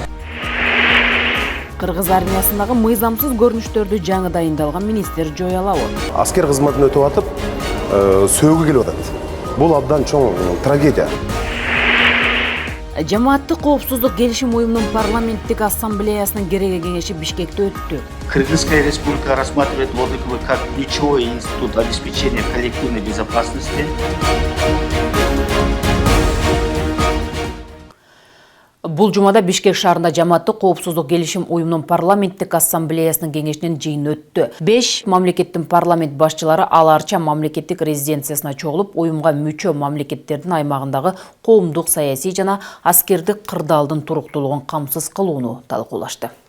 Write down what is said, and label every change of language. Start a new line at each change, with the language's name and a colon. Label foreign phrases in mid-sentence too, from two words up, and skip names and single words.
Kyrgyz: Кыргыз армиясындагы мыйзамсыз көрүнүштөрдү жаңы дайындалган министр жоя алабы. Аскер кызматын өтүп атып, сөөгү келип атат. Бул абдан чоң трагедия. Жамааттык коопсуздук келишим уюмунун парламенттик ассамблеясынын кереги кеңеши Бишкекте өттү.
Russian: Кыргызская республика рассматривает ОДКБ как ключевой институт обеспечения коллективной безопасности.
Kyrgyz: Бул жумада Бишкек шаарында жамааттык коопсуздук келишим уюмунун парламенттик ассамблеясынын кеңешинин жыйыны өттү. 5 мамлекеттин парламент башчылары аларча мамлекеттик резиденциясына чогулуп, уюмга мүчө мамлекеттердин аймагындагы коомдук, саясий жана аскердик кырдаалдын туруктуулугун камсыз кылууну талкуулашты.